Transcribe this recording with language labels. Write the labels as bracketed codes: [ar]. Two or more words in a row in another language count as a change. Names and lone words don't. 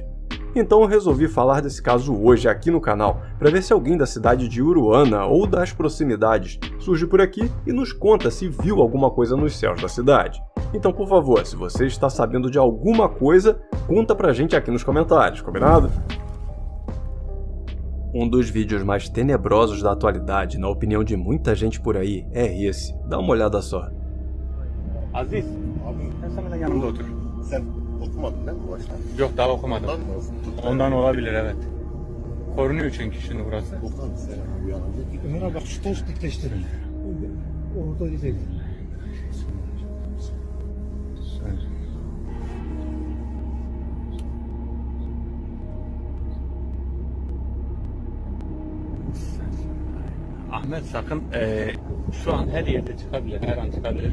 [pt] Então eu resolvi falar desse caso hoje aqui no canal, para ver se alguém da cidade de Uruana ou das proximidades surge por aqui e nos conta se viu alguma coisa nos céus da cidade. Então por favor, se você está sabendo de alguma coisa, conta pra gente aqui nos comentários, combinado? Um dos vídeos mais tenebrosos da atualidade, na opinião de muita gente por aí, é esse. Dá uma olhada só. [tr] Aziz, sen de yanımda otur. Sen okumadın değil mi bu başta? Yok daha okumadım. Ondan olabilir evet. Korunuyor çünkü şimdi burası. Okan sen bu yanında. Ömer abi bak şu toz dikleştirin. Orada değil. Ahmet sakın şu an her yerde çıkabilir, her an çıkabilir.